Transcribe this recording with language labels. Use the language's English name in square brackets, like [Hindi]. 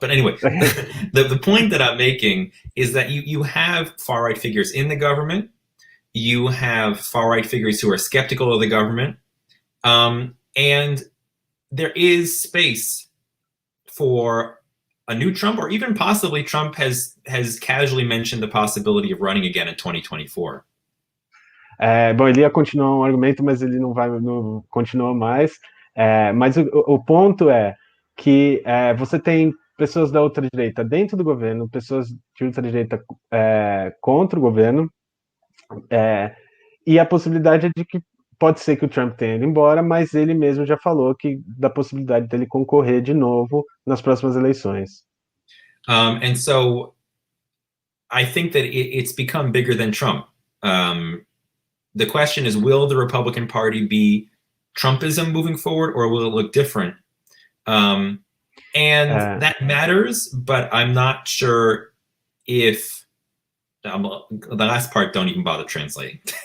[English] But anyway, the point that I'm making is that you have far-right figures in the government, you have far-right figures who are skeptical of the government, and there is space for a new Trump, or even possibly Trump has casually mentioned the possibility of running again in 2024. [Portuguese] Bom, ele ia continuar um argumento, mas ele não continua mais. Mas o ponto é que você tem pessoas da ultradireita dentro do governo, pessoas de ultradireita contra o governo, e a possibilidade é de que pode ser que o Trump tenha ido embora, mas ele mesmo já falou da possibilidade dele concorrer de novo nas próximas eleições. [English] And so I think that it's become bigger than Trump. The question is, will the Republican Party be Trumpism moving forward, or will it look different? And that matters, but I'm not sure if the last part don't even bother translating.